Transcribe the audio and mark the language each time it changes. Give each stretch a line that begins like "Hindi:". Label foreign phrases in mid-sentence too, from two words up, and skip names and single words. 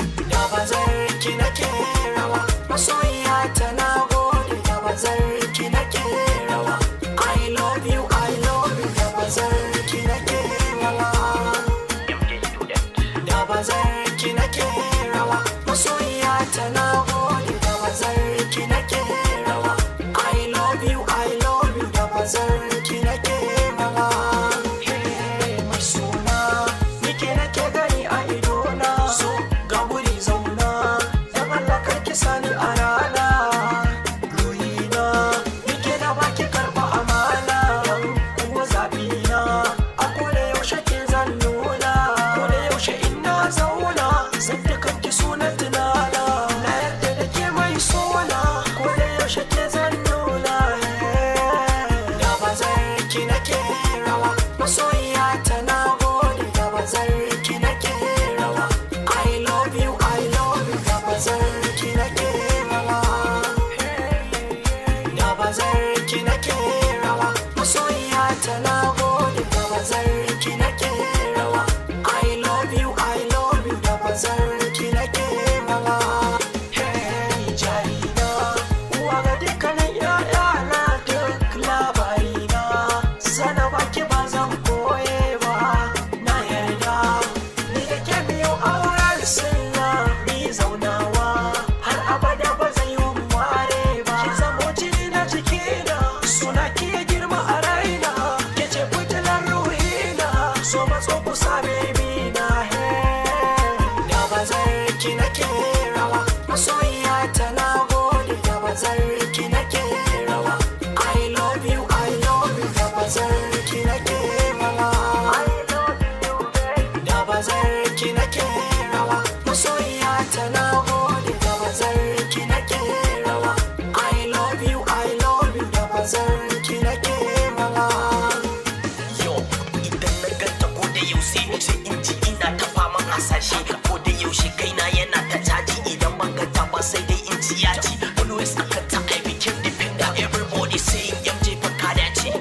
Hausa: Da bazar ki nake rawa, masoyiya ta na gode. Da bazar ki nake rawa,
English: I love you, I love you.
Hausa: Da bazar ki nake rawa, da bazar ki nake rawa, masoyiya ta na gode. Da bazar ki nake rawa,
English: I love you, I love you.
Hausa: Da bazar ki nake rawa. Hey, mai suna, ni ke nake gani a idona. So, ga wuri zauna, dan Allah kar ki sani a rana. Ruhina, ni ke na baki karɓa amana. Kuma zaɓina, a koda yaushe ke zan nuna. Koda yaushe in na zauna, zan ta kanki suna tunana. Na yarda da ke mai suna, koda yaushe ke zan nuna. Da bazar ki nake rawa, masoyiya ta na gode. Da bazar ki nake rawa,
English: I love you, I love you.
Hausa: Da bazar ki nake rawa, da bazar ki nake rawa, masoyiya ta na gode. Da bazar ki nake rawa,
English: I love you, I love you.
Hausa: Da bazar ki nake rawa. Hey, jarina, uwa ga dukkanin ƴaƴana, duk labarina, sana baki ba zan koye ba. Na yarda, ni da ke biyo auren sunna, ni zaunawa, har abada ba zai yi ware ba. Ki zamo jini na jikina, suna ki ya girma a raina, ke ce fitilar ruhina, so matso kusa baby na, hey. Da bazar ki nake rawa, masoyiya ta na gode. Da bazar ki nake rawa,
English: I love you, I love you.
Hausa: Da bazar ki nake rawa,
English: I love you, baby.
Hausa: Da bazar ki nake rawa, masoyiya ta na gode. Da bazar ki nake rawa,
English: I love you, I love you.
Hausa: Da bazar ki nake rawa. Yo, idan na ganta ko da yaushe ni ce in ji ina ta faman hasashe. Ko da yaushe kaina yana ta caji, idan ban ganta ba sai dai in ji ya ci.
English: Always
Hausa: akan ta
English: I became dependent. Everybody saying M J
Hausa: fa ka dace.